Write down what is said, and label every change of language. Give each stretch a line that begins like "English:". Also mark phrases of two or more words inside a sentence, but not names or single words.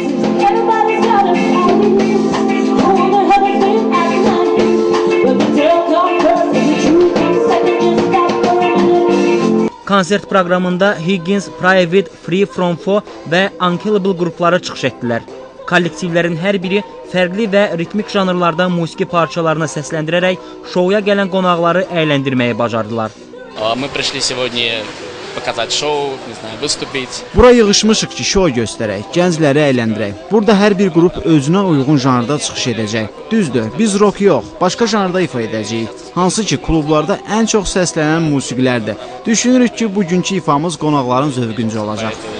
Azerbaijani: Konsert proqramında Higgins, Private, Free From Foe və Unkillable qrupları çıxış etdilər. Kollektivlərin hər biri fərqli və ritmik janrlarda musiqi parçalarını səsləndirərək şouya gələn qonaqları əyləndirməyi bacardılar.
Russian: Мы пришли сегодня показать шоу, не знаю, выступить.
Azerbaijani: Bura yığışmışıq ki, şou göstərək, gəncləri əyləndirək. Burada hər bir qrup özünə uyğun janrda çıxış edəcək. Düzdür, biz rock yox, başqa janrda ifa edəcəyik. Hansı ki, klublarda ən çox səslənən musiqilərdir. Düşünürük ki, bugünkü ifamız qonaqların zövqüncə olacaq.